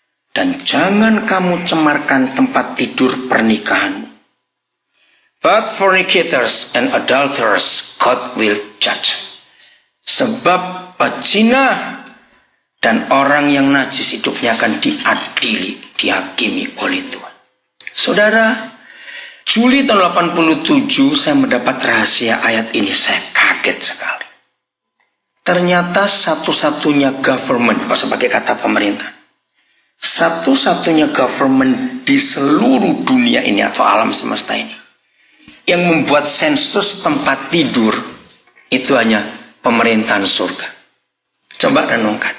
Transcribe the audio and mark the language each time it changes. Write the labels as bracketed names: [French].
[Indonesian] Dan jangan kamu cemarkan tempat tidur pernikahanmu. [English] But fornicators and adulterers God will judge. [Indonesian] Sebab pezina dan orang yang najis hidupnya akan diadili, dihakimi oleh Tuhan. Saudara, Juli tahun 87 saya mendapat rahasia ayat ini. Saya kaget sekali. Ternyata satu-satunya government, kalau saya pakai kata pemerintah, satu-satunya government di seluruh dunia ini atau alam semesta ini yang membuat sensus tempat tidur itu hanya pemerintahan surga. Coba renungkan.